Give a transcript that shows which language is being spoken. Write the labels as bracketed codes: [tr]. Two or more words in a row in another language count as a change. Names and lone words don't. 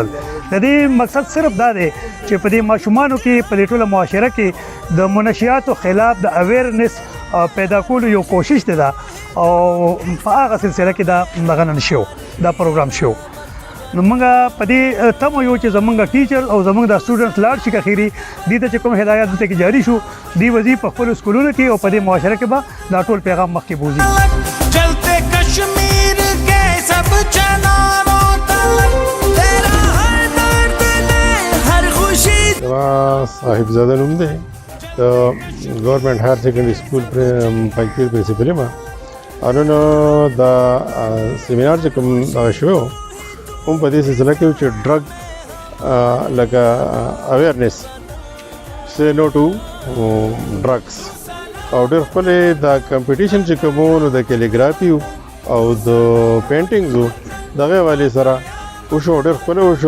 [ps] د دې مقصد صرف دا دی چې په دې ماشومانو کې په دې ټوله معاشره کې د منشیاتو خلاف د اویرنس پیدا کولو یو کوشش دی دا، او په هغه سلسله کې دا دغه نن شو، دا پروګرام شو. نو موږ په دې تمه یو چې زمونږ ټیچر او زمونږ د سټوډنټس لاړ شي کخیري دې ته چې کوم هدایت دلته کې جاری شو، دی وظیف په خپلو سکولونو کې او په دې معاشره کې به دا ټول پیغام مخکې بوځي. [ur] چلتے کشمیر کے سب چناروں تک تیرا ہر درد نے ہر خوشی. [ps] صاحب زاده نوم دی، د گورنمنٹ هایر سیکنډري سکول پنځپیر پرنسپل یم. نو دا سیمینار چې کوم دغه شوی هم په دې سلسله کې چې ډرګ لکه [en] awareness say no to drugs, [ps] او ډېر ښکلی دا کمپټیشن چې کوم و نو د کیلیګرافي او د پینټینګز و دغې حوالې سره وشو، ډېر ښکلی وشو.